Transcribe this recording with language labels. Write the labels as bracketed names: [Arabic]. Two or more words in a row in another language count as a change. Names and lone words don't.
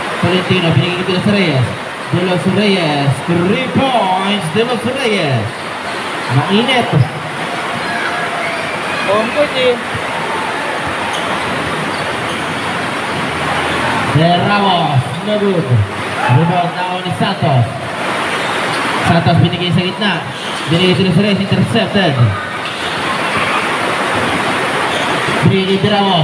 [Filipino] Tolentino, binigay De Los Reyes. De Los Reyes, 3 points, De Los Reyes. Mainit. Good eh. [English] De Ramos, no good. Rebound now ni Santos. [Filipino] Santos binigay sa gitna. Binigay De Los Reyes, intercepted. Binigay De Ramos.